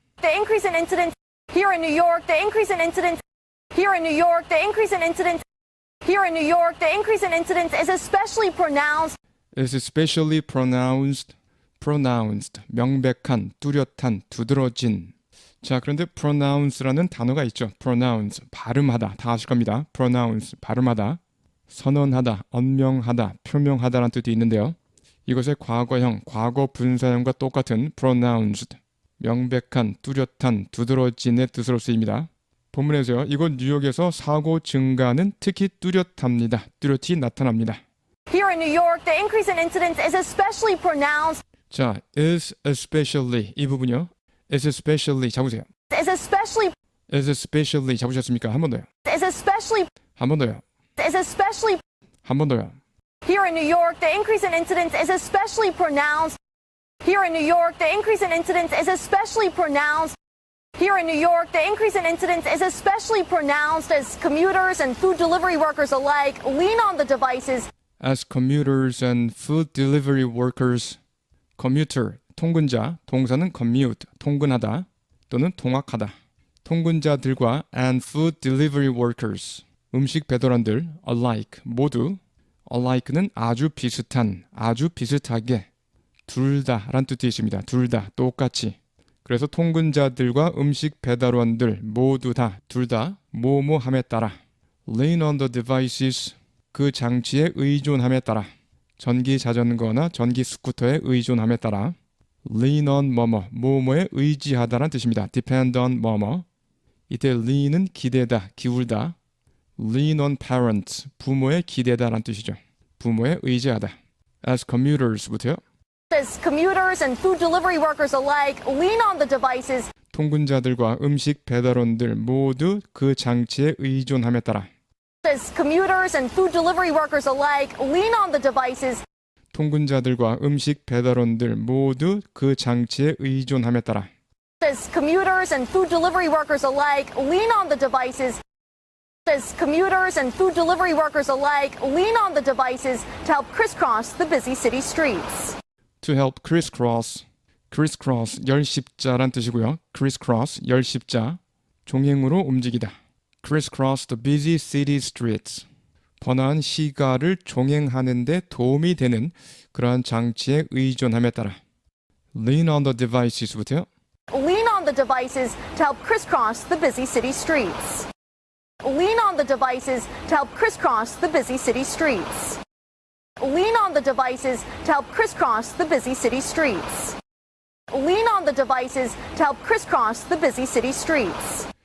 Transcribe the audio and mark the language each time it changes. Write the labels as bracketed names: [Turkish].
[English] the increase in incidents here in New York, the increase in incidents here in New York, the increase in incidents here in New York, the increase in incidents is especially pronounced. is especially pronounced, [Korean] 명백한, 뚜렷한, 두드러진. 자, 그런데 pronounce라는 단어가 있죠. pronounce, 발음하다. 다 아실 겁니다. pronounce, 발음하다. 선언하다, 언명하다, 표명하다라는 뜻이 있는데요. 이것의 과거형, 과거 분사형과 똑같은 pronounced, 명백한, 뚜렷한, 두드러진의 뜻으로 쓰입니다. 본문에서요. 이곳 뉴욕에서 사고 증가는 특히 뚜렷합니다. 뚜렷이 나타납니다. [English] Here in New York, the increase in incidents is especially pronounced. [Korean] 자, [English] is especially [Korean] 이 부분요. [English] is especially [Korean] 잡으세요. [English] Is especially [Korean] 잡으셨습니까? 한 번 더요. [English] is especially [Korean] 한 번 더요. [English] is especially [Korean] 한 번 더요. [English] here in New York, the increase in incidents is especially pronounced. Here in New York, the increase in incidents is especially pronounced. Here in New York, the increase in incidents is especially pronounced as commuters and food delivery workers alike lean on the devices. As commuters and food delivery workers, commuter, [Korean] 통근자, 동사는 [English] commute, [Korean] 통근하다 또는 통학하다. 통근자들과 [English] and food delivery workers, [Korean] 음식 배달원들 alike, 모두 alike는 아주 비슷한, 아주 비슷하게 둘 다란 뜻이 있습니다. 둘 다, 똑같이. 그래서 통근자들과 음식 배달원들 모두 다, 둘 다 뭐뭐함에 따라 [English] lean on the devices, [Korean] 그 장치에 의존함에 따라 전기 자전거나 전기 스쿠터에 의존함에 따라 lean on 뭐뭐에 의지하다란 뜻입니다. [English] depend on [Korean] 뭐뭐. 이때 lean은 기대다, 기울다. [English] lean on parents, [Korean] 부모에 기대다란 뜻이죠. 부모에 의지하다. as commuters부터요. [English] As commuters and food delivery workers alike lean on the devices. [Korean] 통근자들과 음식 배달원들 모두 그 장치에 의존함에 따라 [English] As commuters and food delivery workers alike lean on the devices. [Korean] 통근자들과 음식 배달원들 모두 그 장치에 의존함에 따라 [English] As commuters and food delivery workers alike lean on the devices. As commuters and food delivery workers alike lean on the devices to help crisscross the busy city streets. to help crisscross [Korean] 열십자란 뜻이고요. crisscross 열십자 종행으로 움직이다. [English] crisscross the busy city streets [Korean] 번화한 시가를 종행하는 데 도움이 되는 그러한 장치에 의존함에 따라 [English] lean on the devices [Korean] 부터요. [English] Lean on the devices to help crisscross the busy city streets. Lean on the devices to help crisscross the busy city streets. Lean on the devices to help crisscross the busy city streets. Lean on the devices to help crisscross the busy city streets.